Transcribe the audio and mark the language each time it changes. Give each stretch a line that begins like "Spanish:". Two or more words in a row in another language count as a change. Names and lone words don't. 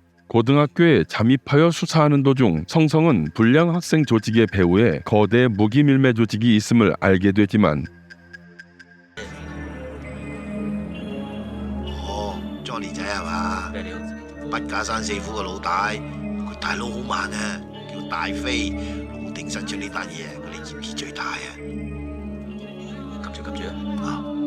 Korean: 고등학교에 잠입하여 수사하는 도중 성성은 불량 학생 조직의 배후에 거대 무기 밀매 조직이 있음을 알게 되지만
Cantonese: Johnny 仔係嘛？筆架山四虎嘅老大，佢大佬好慢啊，叫大飛老丁伸出呢單嘢，佢哋嫌疑最大啊！急住啊！